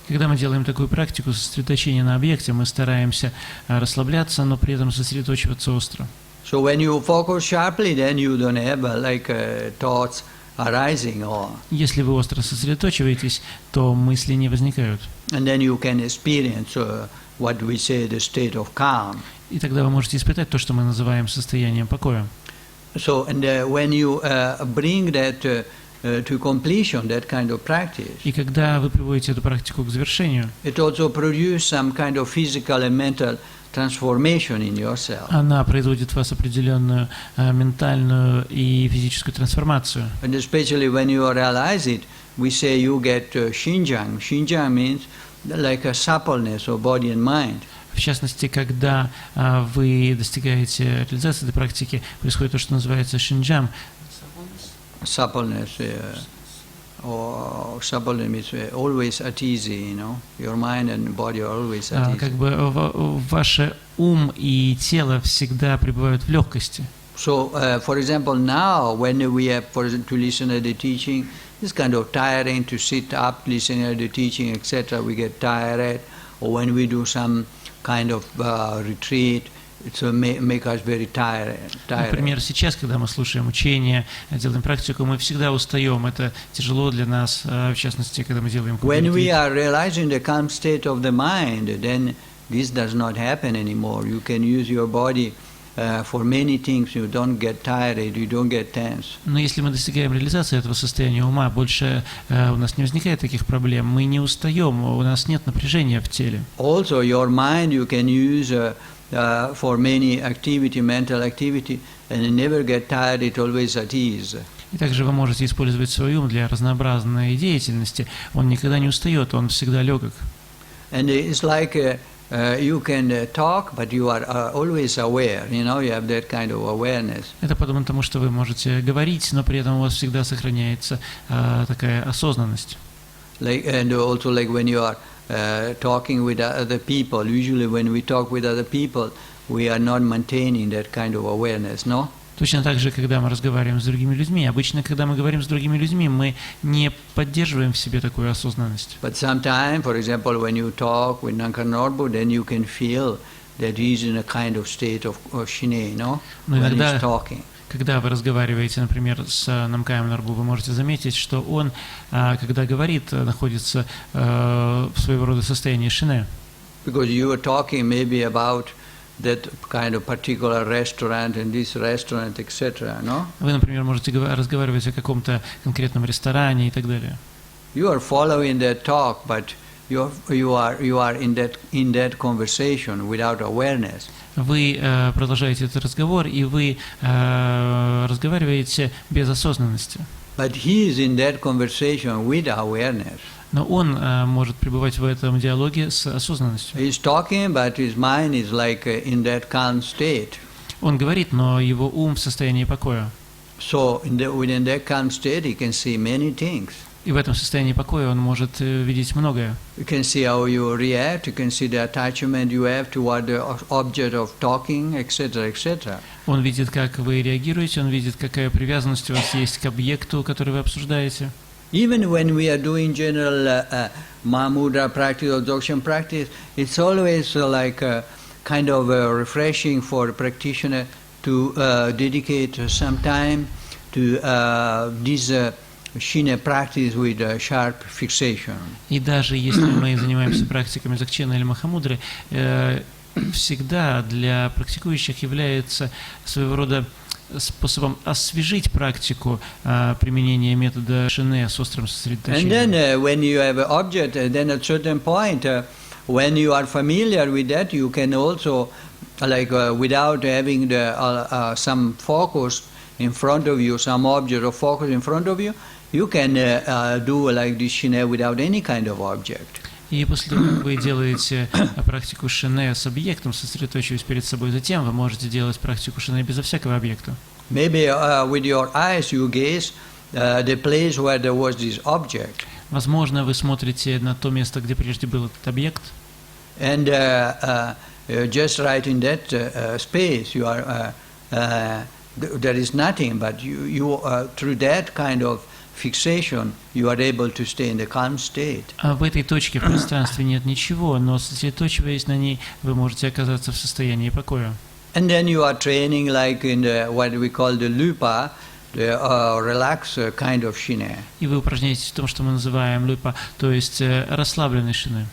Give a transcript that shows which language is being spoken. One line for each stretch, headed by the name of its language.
Russian: Когда мы делаем такую практику сосредоточения на объекте, мы стараемся расслабляться, но при этом сосредоточиваться остро.
English: So when you focus sharply, then you don't have thoughts arising, or
Russian: Если вы остро сосредоточиваетесь, то мысли не возникают.
English: and then you can experience what we say the state of calm.
Russian: И тогда вы можете испытать то, что мы называем состоянием покоя.
English: So and when you bring that to completion, that kind of practice,
Russian: И когда вы приводите эту практику к завершению,
English: it also produces some kind of physical and mental transformation in yourself.
Russian: она производит в вас определенную ментальную и физическую трансформацию.
English: And especially when you realize it, we say you get shinjang. Shinjang means like a suppleness of body and mind.
Russian: В частности, когда вы достигаете реализации этой практики, происходит то, что называется шинджам.
English: Suppleness, or suppleness means always at easy, your mind and body are always at easy.
Russian: Как бы ваше ум и тело всегда пребывают в легкости.
English: So, for example, now when we have, to listen to the teaching, it's kind of tiring to sit up, listening to the teaching, etc. We get tired, or when we do some kind of retreat, it make us very tired.
Russian: Например, сейчас, когда мы слушаем учение, делаем практику, мы всегда устаем. Это тяжело для нас, в частности, когда мы делаем
English: When we
Russian: какой-то
English: are realizing the calm state of the mind, then this does not happen anymore. You can use your body for many things. You don't get tired, you don't get tense.
Russian: Но если мы достигаем реализации этого состояния ума, больше у нас не возникает таких проблем, мы не устаем, у нас нет напряжения в теле.
English: Also, your mind you can use for many activity, mental activity, and you never get tired, it always at ease.
Russian: И также вы можете использовать свой ум для разнообразной деятельности. Он никогда не устает, он всегда легок.
English: And it's like you can talk, but you are always aware. You know, you have that kind of awareness.
Russian: Это подобно тому, что вы можете говорить, но при этом у вас всегда сохраняется такая осознанность.
English: Like, and also like when you are talking with other people, usually when we talk with other people, we are not maintaining that kind of awareness, no?
Russian: Точно так же, когда мы разговариваем с другими людьми. Обычно, когда мы говорим с другими людьми, мы не поддерживаем в себе такую осознанность.
English: But sometimes, for example, when you talk with Nankarnorbu, then you can feel that he's in a kind of state of shine, no? When he's talking.
Russian: Когда вы разговариваете, например, с Намкаем Норбу, вы можете заметить, что он, когда говорит, находится в своего рода состоянии шине.
English: Because you were talking maybe about that kind of particular restaurant and this restaurant, etc., no?
Russian: Вы, например, можете разговаривать о каком-то конкретном ресторане и так далее.
English: You are following that talk, but you are in that conversation without awareness.
Russian: Вы продолжаете этот разговор, и вы разговариваете без осознанности.
English: But he is in that conversation with awareness.
Russian: Но он может пребывать в этом диалоге с осознанностью.
English: He is talking, but his mind is like in that calm state.
Russian: Он говорит, но его ум в состоянии покоя.
English: So within that calm state, he can see many things.
Russian: И в этом состоянии покоя он может видеть многое.
English: You can see how you react. You can see the attachment you have toward the object of talking, etc., etc.
Russian: Он видит, как вы реагируете, он видит, какая привязанность у вас есть к объекту, который вы обсуждаете.
English: Even when we are doing general Mahamudra practice or Dzogchen practice, it's always like kind of refreshing for a practitioner to dedicate some time to this Shine practice with sharp fixation.
Russian: И даже если мы занимаемся практиками Дзогчена или Махамудры, всегда для практикующих является своего рода способом освежить практику применения метода шине с острым сосредоточением.
English: And then when you have an object, then at certain point, when you are familiar with that, you can also, like without having the some focus in front of you, some object of focus in front of you, you can do like this shine without any kind of object.
Russian: И после того, как вы делаете практику шине с объектом, сосредоточиваясь перед собой, затем вы можете делать практику шине безо всякого объекта.
English: Maybe with your eyes you gaze the place where there was this object.
Russian: Возможно, вы смотрите на то место, где прежде был этот объект.
English: And just right in that space, you are there is nothing, but you through that kind of fixation, you are able to stay in the calm state.
Russian: А в этой точке в пространстве нет ничего, но сосредоточиваясь на ней, вы можете оказаться в состоянии покоя.
English: And then you are training like in the what we call the lupa, the relaxed kind of shine.
Russian: И вы упражняетесь в том, что мы называем люпа, то есть расслабленный шине.